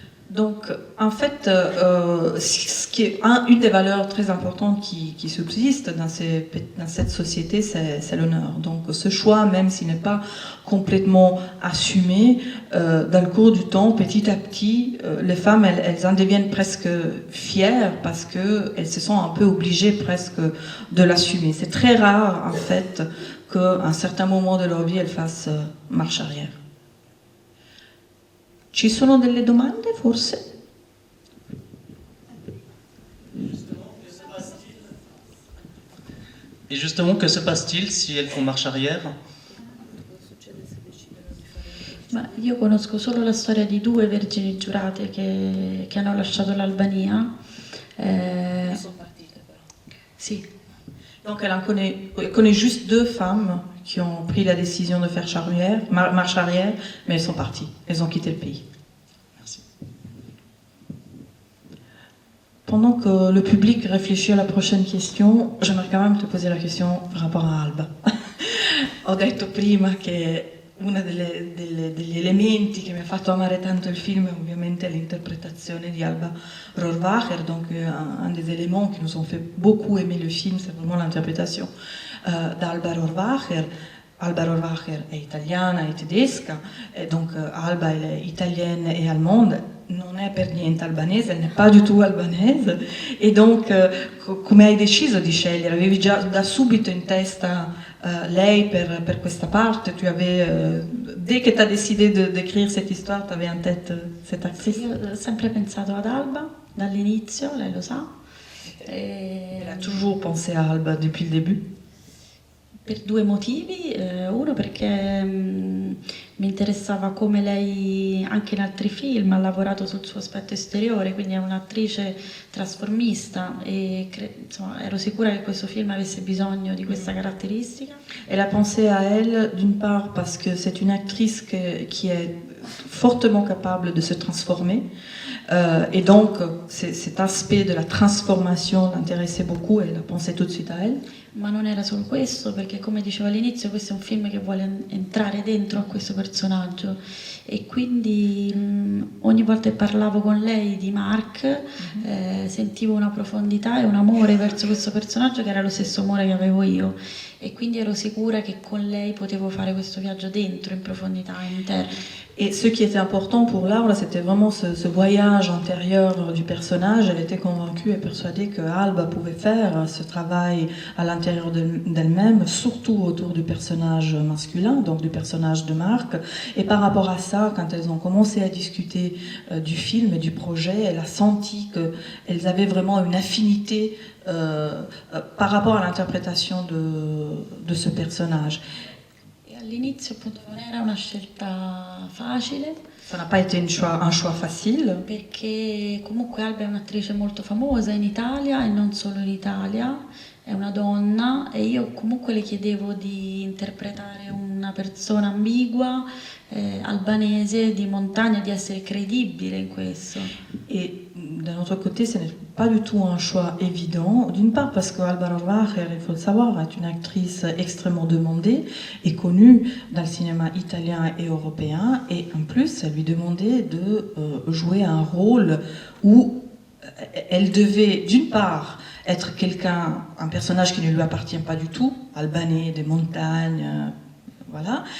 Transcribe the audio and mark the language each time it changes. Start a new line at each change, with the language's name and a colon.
French: Donc, en fait, ce qui est une des valeurs très importantes qui subsiste dans cette société, c'est l'honneur. Donc, ce choix, même s'il n'est pas complètement assumé, dans le cours du temps, petit à petit, les femmes, elles en deviennent presque fières parce qu'elles se sont un peu obligées presque de l'assumer. C'est très rare, en fait, qu'à un certain moment de leur vie, elles fassent marche arrière.
Italian: Ci sono delle domande, forse?
French: Et justement, que se passe-t-il si elles font marche arrière?
Italian: Ma io conosco solo la storia di 2 vergini giurate che hanno lasciato l'Albania. Sì,
French: Donc elle connaît juste 2 femmes qui ont pris la décision de faire marche arrière, mais elles sont parties, elles ont quitté le pays. Merci. Pendant que le public réfléchit à la prochaine question, j'aimerais quand même te poser la question par rapport à Alba.
Italian: Ho detto prima che uno degli elementi che mi ha fatto amare tanto il film è ovviamente l'interprétation di Alba Rohrwacher,
French: donc un des éléments qui nous ont fait beaucoup aimer le film, c'est vraiment l'interprétation d'Alba Rohrwacher.
Italian: Alba Rohrwacher è italiana e tedesca, e
French: donc Alba elle est italienne et allemande,
Italian: non è per niente albanese,
French: elle n'est pas du tout albanese,
Italian: e donc come hai deciso di scegliere? Avevi già da subito in testa lei per questa parte?
French: Tu avais, dès que tu as décidé d'écrire cette histoire, tu avais en tête cette actrice?
Italian: Io ho sempre pensato ad Alba dall'inizio, lei lo sa.
French: Elle a toujours pensé à Alba depuis le début.
Italian: Per due motivi, uno perché mi interessava come lei anche in altri film ha lavorato sul suo aspetto esteriore, quindi è un'attrice trasformista e insomma, ero sicura che questo film avesse bisogno di questa caratteristica.
French: Elle a pensé à elle, d'une part parce que c'est une actrice qui est fortement capable de se transformer, et donc cet aspect de la transformation l'intéressait beaucoup, et elle a pensé tout de suite à elle. Ma non era solo questo, perché come dicevo all'inizio questo è un film che vuole entrare dentro a questo personaggio e quindi ogni volta che parlavo con lei di Mark sentivo una profondità e un amore verso questo personaggio che era lo stesso amore che avevo io, e quindi ero sicura che con lei potevo fare questo viaggio dentro, in profondità, interna. Et ce qui était important pour Laura, c'était vraiment ce voyage intérieur du personnage. Elle était convaincue et persuadée que Alba pouvait faire ce travail à l'intérieur d'elle-même, surtout autour du personnage masculin, donc du personnage de Marc. Et par rapport à ça, quand elles ont commencé à discuter du film et du projet, elle a senti qu'elles avaient vraiment une affinité par rapport à l'interprétation de ce personnage.
Italian: All'inizio appunto non era una scelta facile.
French: Ça n'a pas été un choix facile.
Italian: Perché comunque Alba è un'attrice molto famosa in Italia e non solo in Italia, è una donna e io comunque le chiedevo di interpretare una persona ambigua, albanese, di montagna, di essere credibile in questo.
French: Et d'un autre côté, ce n'est pas du tout un choix évident. D'une part parce que Alba Rohrwacher, il faut le savoir, est une actrice extrêmement demandée et connue dans le cinéma italien et européen. Et en plus, elle lui demandait de jouer un rôle où elle devait, d'une part, être un personnage qui ne lui appartient pas du tout, albanais, des montagnes, voilà.